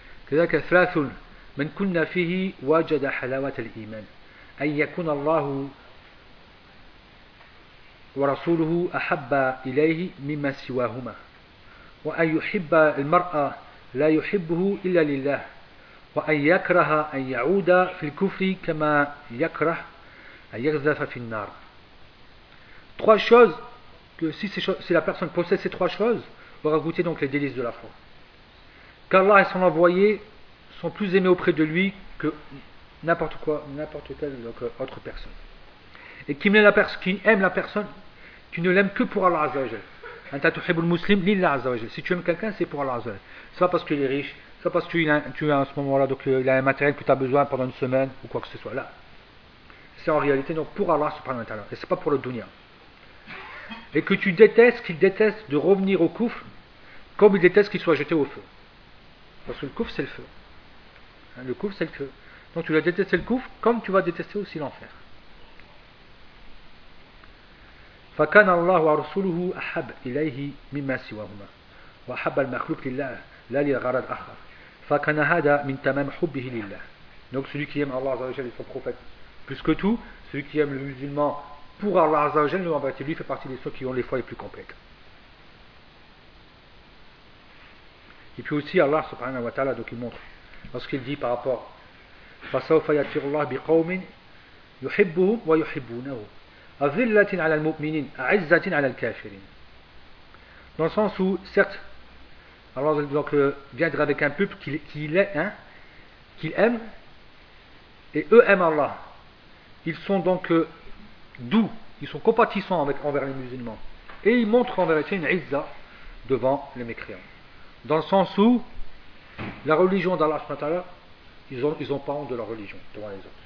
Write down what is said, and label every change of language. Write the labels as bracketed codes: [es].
[ar] كذلك ثلاث من كنا فيه وجد حلاوة الإيمان أن يكون الله ورسوله أحب إليه مما سواهما وأن يحب المرأة لا يحبه إلا لله وأن يكره أن يعود في الكفر كما يكره أن يغذف في النار. [fr] Trois choses que si la personne possède ces trois choses aura goûté donc les délices de la foi. Qu'Allah et son envoyé sont plus aimés auprès de lui que n'importe quoi, n'importe quelle donc, autre personne. Et qui aime la personne, tu ne l'aimes que pour Allah Azzawajal. [ar] Un tatouhibul muslim, l'Allah Azzawajal. [fr] Si tu aimes quelqu'un, c'est pour Allah Azzawajal. Soit parce qu'il est riche, soit parce qu'il a, tu as à ce moment-là, donc il a un matériel que tu as besoin pendant une semaine ou quoi que ce soit. Là, c'est en réalité donc pour Allah subhanahu wa ta'ala. Et c'est pas pour le dunya. Et que tu détestes, qu'il déteste de revenir au kufr comme il déteste qu'il soit jeté au feu. Parce que le kufr, c'est le feu. Le couf, c'est le feu. Donc tu vas détester le couf comme tu vas détester aussi l'enfer. [ar] فكان الله ورسوله أحب إليه مما سواهما وأحب المخلوق لله لا لغرض آخر. فكان هذا من تمام حبه لله. [fr] Donc celui qui aime Allah Azza wa Jalla et son prophète plus que tout, celui qui aime le musulman pour Allah Azza wa Jalla, lui en vérité lui fait partie des ceux qui ont les foi les plus complètes. Et puis aussi Allah subhanahu wa ta'ala donc il montre. Lorsqu'il dit par rapport, [ar] فسوف يأتي الله بقوم يحبهم ويحبونه أذلة على المؤمنين عزة على الكافرين. [fr] Dans le sens où, certes, Allah donc viendra avec un peuple qu'il aime, et eux aiment Allah. Ils sont donc doux, ils sont compatissants envers les musulmans. Et il montre en vérité une izza devant les mécréants. Dans le sens où la religion d'Allah, ils ont pas honte de la religion devant les autres.